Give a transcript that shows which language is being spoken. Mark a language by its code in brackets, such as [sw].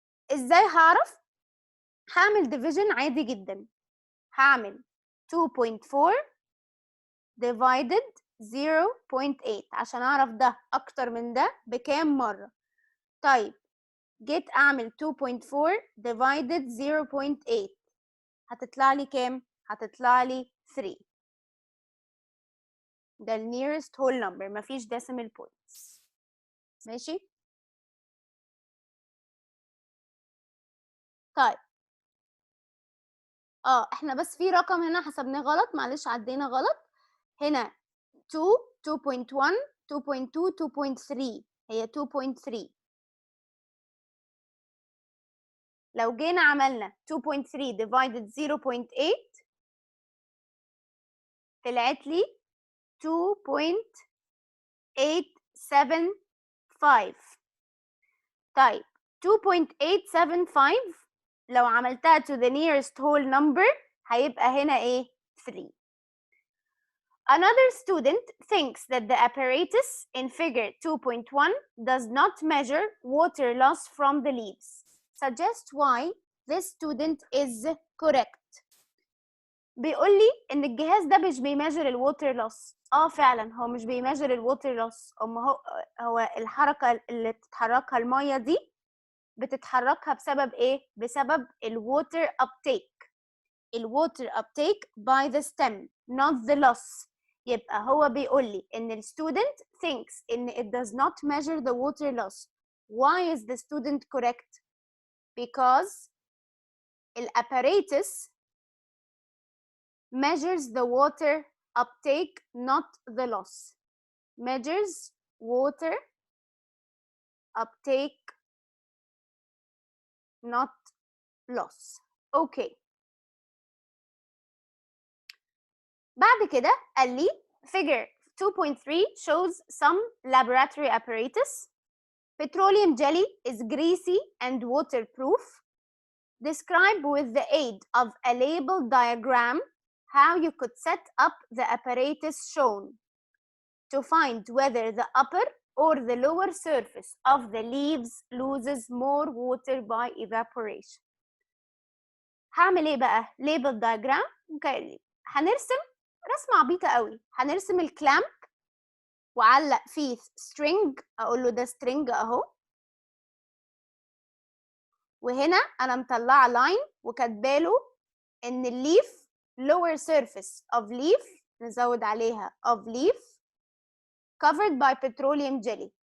[ar] ازاي هعرف؟ هعمل ديفيجن عادي جدا، هعمل 2.4 divided 0.8 عشان اعرف ده اكتر من ده بكام مره. طيب جيت اعمل 2.4 divided 0.8 هتطلع لي كام؟ هتطلع لي 3. ده ال nearest whole number، مفيش decimal points. ماشي؟ طيب احنا بس في رقم هنا حسبناه غلط، معلش عدينا غلط. هنا 2 2.1 2.2 2.3، هي 2.3. لو جينا عملنا 2.3 divided 0.8 طلعت لي 2.875. طيب 2.875 لو عملتها to the nearest whole number هيبقى هنا ايه؟ 3. [en] Another student thinks that the apparatus in figure 2.1 does not measure water loss from the leaves. Suggest why this student is correct. [ar] بيقول لي ان الجهاز ده مش بيميجر الووتر لوس. فعلا هو مش بيميجر الووتر لوس. هو الحركه اللي بتتحركها الميه دي بتتحركها بسبب ايه؟ بسبب الووتر uptake. [en] الووتر uptake by the stem not the loss. يبقى هو بيقول لي ان ال student thinks ان it does not measure the water loss. Why is the student correct? Because the apparatus measures the water uptake not the loss. Measures water uptake not loss. Okay. بعد كده قال لي figure 2.3 shows some laboratory apparatus. Petroleum jelly is greasy and waterproof. Describe with the aid of a label diagram how you could set up the apparatus shown to find whether the upper or the lower surface of the leaves loses more water by evaporation. [ar] هعمل ايه بقى؟ label diagram. هنرسم رسمة عبيطة قوي. هنرسم الكلامب وعلق فيه string، اقول له ده string اهو، وهنا انا مطلعه لاين وكاتباله ان الليف lower surface of leaf، نزود عليها of leaf covered by petroleum jelly.